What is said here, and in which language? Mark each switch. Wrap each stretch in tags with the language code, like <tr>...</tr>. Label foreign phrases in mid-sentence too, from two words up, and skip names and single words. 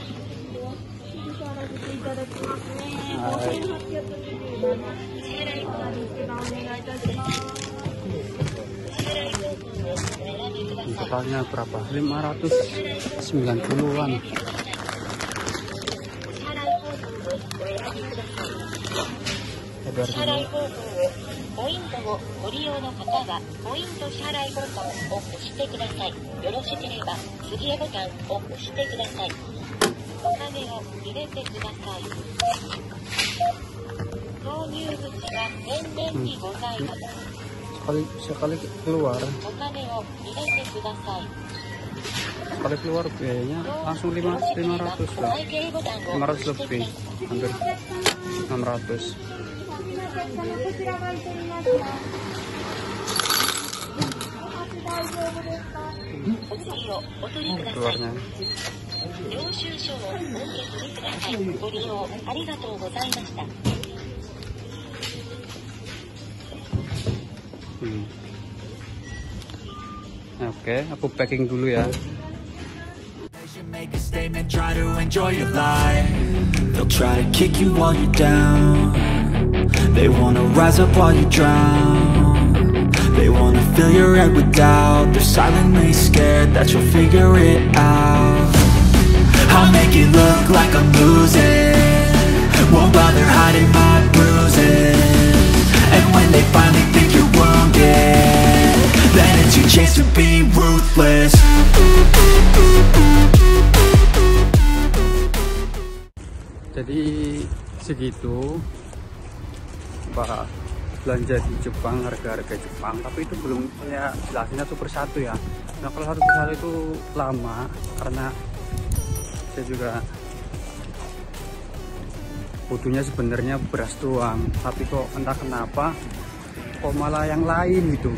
<id>Totalnya berapa? 590-an. sadar dulu.</id> <ja>ポイントをご利用の方はポイント支払いボタンを押してください。よろしければ次へボタンを押してください。お金を入れてください。投入口が天然にございます。</ja> <id>sekali keluar</id> <ja>お金を入れてください。</ja> <id>sekali keluar biayanya langsung 500 lah, 500 lebih, hampir 600. Keluarnya.</id> <ja>領収書をお受け取りください。ご利用ありがとうございました。</ja> <id>Oke, aku packing dulu ya.</id> <en>Make a statement, try to enjoy your life. They'll try to kick you while you're down. They wanna rise up while you drown. They wanna fill your head with doubt. They're silently scared that you'll figure it out. I'll make it look like I'm losing. Won't bother hiding my bruises. And when they finally think you're wounded, then it's your chance to be ruthless.</en> <id>Jadi segitu Pak belanja di Jepang, harga-harga Jepang, tapi itu belum saya jelasin satu persatu ya. Nah kalau satu persatu itu lama karena saya juga butuhnya sebenarnya beras doang, tapi kok entah kenapa kok malah yang lain gitu.</id>